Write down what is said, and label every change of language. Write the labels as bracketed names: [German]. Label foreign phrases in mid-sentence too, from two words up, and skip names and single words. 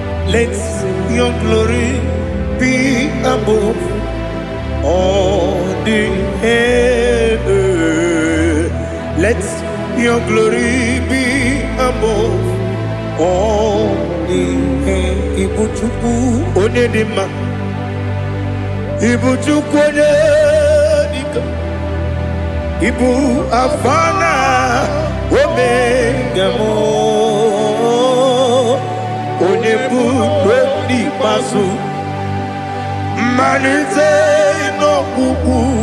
[English] Let your glory be above all the earth. Let your glory be above all the earth. [Igbo] Ibu Chukwu onye dị mma. Ibu Chukwu onye dị ka. Ibu Alpha na Omega m. Onye bụ n'ikpeazụ. Mmalite n'ọgwụgwụ.